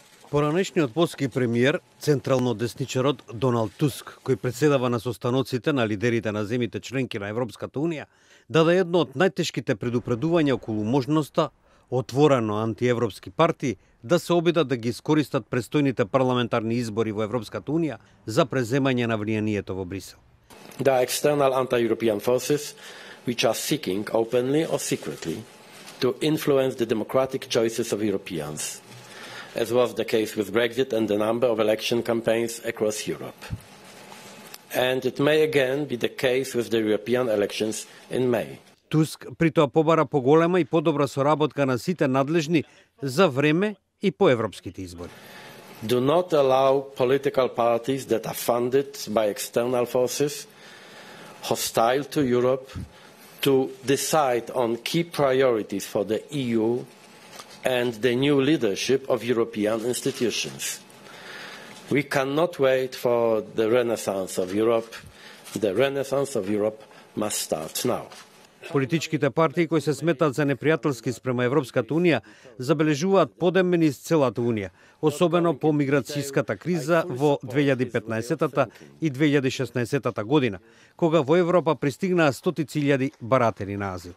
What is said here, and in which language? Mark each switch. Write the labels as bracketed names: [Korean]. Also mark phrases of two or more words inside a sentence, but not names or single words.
[Macedonian] Поранешниот полски премиер, централно десничарот Доналд Туск, кој председава на состаноците на лидерите на земите членки на Европската Унија, даде едно од најтешките предупредувања околу можноста отворено антиевропски партии да се обидат да ги искористат престојните парламентарни избори во Европската Унија за преземање на влијанието во Брисел. [English] There are external anti-European forces which are seeking, openly or secretly, to influence the democratic choices of Europeans, as was the case with Brexit and a number of election campaigns across Europe. And it may again be the case with the European elections in May. [Macedonian] Туск при тоа побара поголема и подобра соработка на сите надлежни за време и по европските избори. [English] Do not allow political parties that are funded by external forces hostile to Europe to decide on key priorities for the EU and the new leadership of European institutions. We cannot wait for the renaissance of Europe. The renaissance of Europe must start now. [Macedonian] Политичките партии кои се сметаат за непријателски спрема Европската Унија забележуваат подемени из целата Унија, особено по миграцијската криза во 2015 и 2016 година, кога во Европа пристигнаа стотици илјади баратели на азил.